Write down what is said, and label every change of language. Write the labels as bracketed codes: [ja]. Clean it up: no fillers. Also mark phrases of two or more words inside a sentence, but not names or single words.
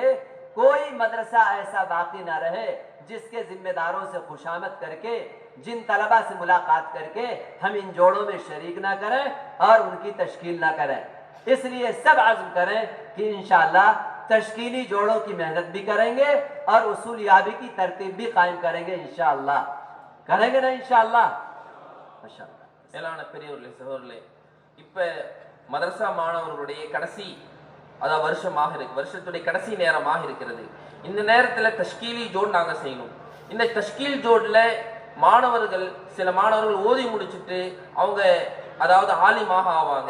[hi] कोई मदरसा ऐसा बाकी ना रहे जिसके जिम्मेदारों से खुशामद करके, जिन तलबा से मुलाकात करके हम इन जोड़ों में शरीक ना करें और उनकी तश्कील ना करें. इसलिए सब आज़्म करें कि इंशाअल्लाह तश्कीली जोड़ों की मेहनत भी करेंगे और उसूलियाबी की तरतीब भी कायम करेंगे. इंशाअल्लाह करेंगे ना इंशाअल्लाह. माशाअल्लाह. [ta] மேலான பெரியவர்களே, சகோதரர்களே, இப்போ மதரசா மாணவர்களுடைய கடைசி அதாவது வருஷத்துடைய கடைசி நேரமாக இருக்கிறது. இந்த நேரத்தில் [hi] तश्कीली जोड़ [ta] நாங்கள் செய்யணும். இந்த தஷ்கீல் ஜோடில் மாணவர்கள், சில மாணவர்கள் ஓதி முடிச்சுட்டு அவங்க அதாவது ஆலிமாக ஆவாங்க.